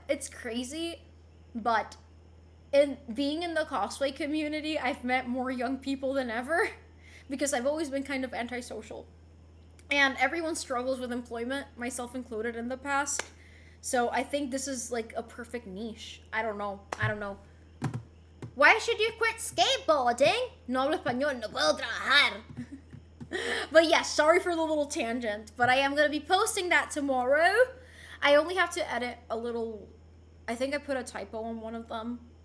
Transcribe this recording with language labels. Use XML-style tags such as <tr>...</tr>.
<en>It's crazy, but in being in the cosplay community, I've met more young people than ever because I've always been kind of antisocial. And everyone struggles with employment, myself included in the past. So I think this is like a perfect niche. I don't know. Why should you quit skateboarding?</en> <es>No hablo español, no puedo trabajar.</es> <en>But yeah, sorry for the little tangent. But I am going to be posting that tomorrow. I only have to edit a little. I think I put a typo on one of them.</en>